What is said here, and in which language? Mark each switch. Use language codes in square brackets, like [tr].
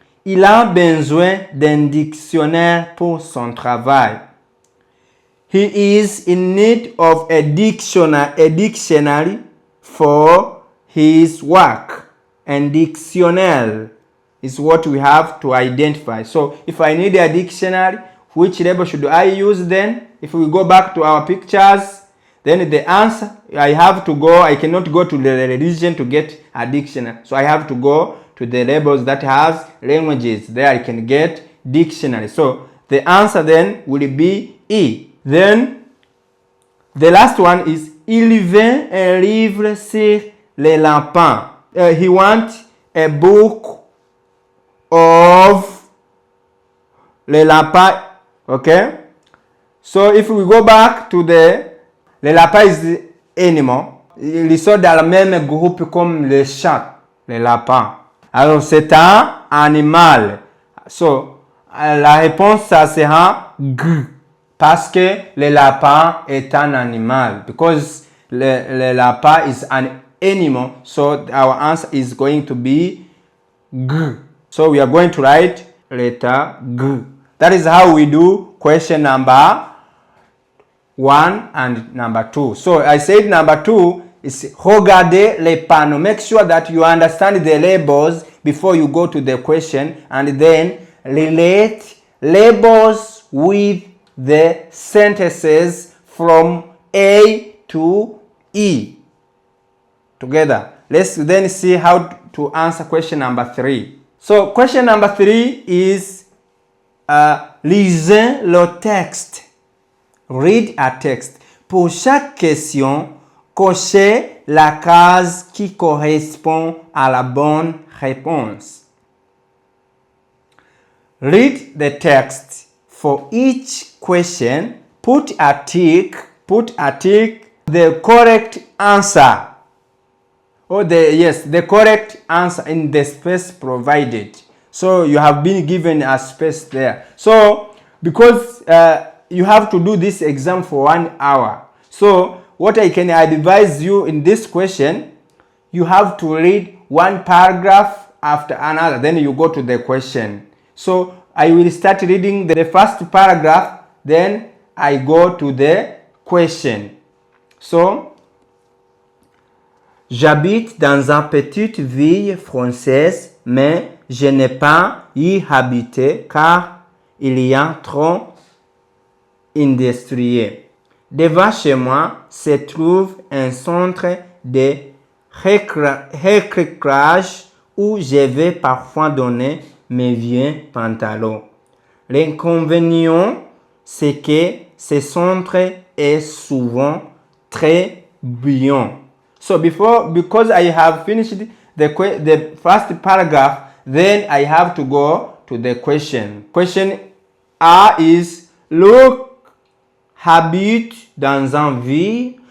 [fr] Il a besoin d'un dictionnaire pour son travail. [en] He is in need of a dictionary for his work. And dictionary is what we have to identify. So if I need a dictionary, which label should I use then? If we go back to our pictures, then the answer, I cannot go to the religion to get a dictionary. So I have to go to the labels that has languages. There I can get dictionary. So the answer then will be E. Then the last one is, [fr] il veut un livre sur les lapins. [en] He wants a book of [fr] les lapins. [en] Okay? So if we go back to [fr] les lapins [en] is animal. [fr] Ils sont dans le même groupe comme les chats, les lapins. Alors c'est un animal. So la réponse ça sera G. Parce que le lapin est un animal. [en] Because [fr] le lapin [en] is an animal. So our answer is going to be G. So we are going to write letter G. That is how we do question number 1 and number 2. So I said number 2 is [fr] regardez les panneaux. [en] Make sure that you understand the labels before you go to the question, and then relate labels with the sentences from A to E together. Let's then see how to answer question number 3. So question number 3 is [fr] lisez le texte. [en] Read a text. [fr] Pour chaque question, cochez la case qui correspond à la bonne réponse. [en] Read the text. For each question, put a tick, the correct answer. The correct answer in the space provided. So you have been given a space there. So because you have to do this exam for 1 hour. So what I can advise you in this question, you have to read one paragraph after another. Then you go to the question. So I will start reading the first paragraph, then I go to the question. [fr] So, j'habite dans une petite ville française, mais je n'ai pas y habité car il y a trop industriel. Devant chez moi se trouve un centre de récréage où je vais parfois donner mes vieux pantalons. L'inconvénient, c'est que ce centre est souvent très bruyant. [en] So because I have finished the first paragraph, then I have to go to the question. Question A is, [fr] Luc habite dans une ville.